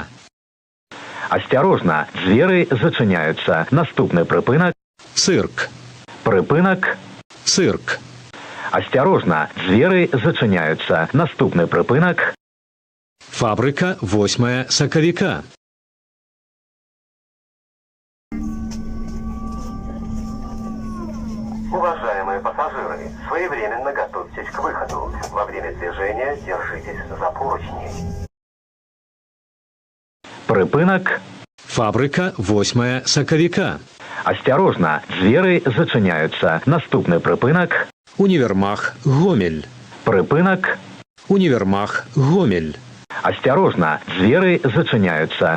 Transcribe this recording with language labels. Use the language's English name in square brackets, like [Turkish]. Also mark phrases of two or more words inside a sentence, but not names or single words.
[Belarusian] Асцярожна, дзверы зачыняюцца. Наступны прыпынак. Цирк. Прыпынак. Цирк. Асцярожна, дзверы зачыняюцца. Наступны прыпынак. Фабрика 8 Соковика. [Russian] Уважаемые пассажиры, своевременно готовьтесь к выходу. Во время движения держитесь за поручни. [Belarusian] Прыпынак. Фабрика 8 Соковика. Асцярожна, дзверы зачыняюцца. Наступны прыпынак. Универмаг Гомель. Прыпынак. Универмаг Гомель. Асцярожна, дзверы зачыняюцца.